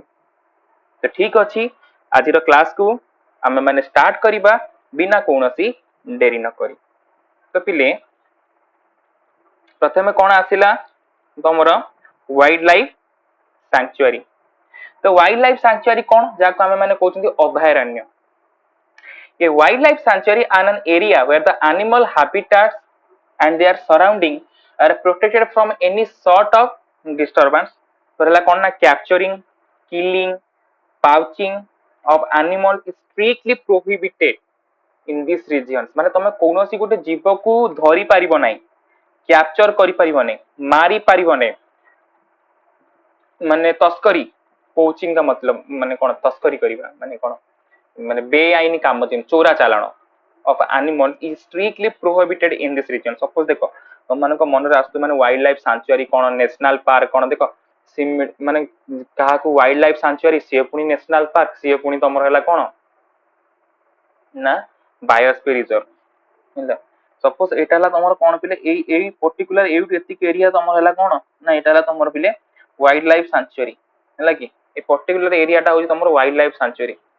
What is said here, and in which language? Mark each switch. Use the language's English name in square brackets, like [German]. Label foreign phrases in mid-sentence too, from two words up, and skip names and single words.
[Odia] ତ ଠିକ ଅଛି, ଆଜିର କ୍ଲାସକୁ ଆମେ ମାନେ ଷ୍ଟାର୍ଟ କରିବା ବିନା କୌଣସି ଡେରି ନ କରି। ତ ପିଲେ ପ୍ରଥମେ କଣ ଆସିଲା ତମର [English] wildlife sanctuary. [Odia] ତ [English] wildlife sanctuary [Odia] କଣ, ଯାହାକୁ ଆମେ ମାନେ କହୁଛନ୍ତି ଅଭୟାରଣ୍ୟ। [English] A wildlife sanctuary is an area where the animal habitats and their surrounding are protected from any sort of disturbance. So [Odia] ହେଲା କଣ ନା [English] capturing, killing, poaching of animals is strictly prohibited in these regions. [Odia] ମାନେ ତମେ କୌଣସି ଗୋଟେ ଜୀବକୁ ଧରି ପାରିବ ନାହିଁ, କ୍ୟାପଚର କରିପାରିବ ନାହିଁ, ମାରି ପାରିବ ନାହିଁ। ମାନେ ତସ୍କରୀ, poaching [Hindi] का मतलब [Odia] ମାନେ କଣ ତସ୍କରୀ କରିବା ମାନେ କଣ ମାନେ ବେଆଇନ କାମ ଯେମିତି ଚୋରା ଚାଲାଣ [English] of animal is strictly prohibited in this region. [Odia] Suppose ଦେଖ ତମମାନଙ୍କ ମନରେ ଆସୁଥିବ ମାନେ [English] wildlife sanctuary [Odia] କଣ, [English] national park [Odia] କଣ, ଦେଖ ମାନେ କାହାକୁ [English] wildlife sanctuary [Odia] ସିଏ ପୁଣି [English] national park [Odia] ସିଏ ପୁଣି ତମର ହେଲା କଣ ନା [English] biosphere reserve [Odia] ହେଲା। ସପୋଜ ଏଇଟା ହେଲା ତମର କଣ ପିଲେ ଏଇ ପର୍ଟିକୁଲାର ଏଇଠୁ ଏତିକି ଏରିଆ ତମର ହେଲା କଣ ନା ଏଇଟା ହେଲା ତମର ପିଲେ [English] wildlife sanctuary [Odia] ହେଲା କି ଏ [English] particular area [Odia] ହଉଛି ତମର [English] wildlife sanctuary.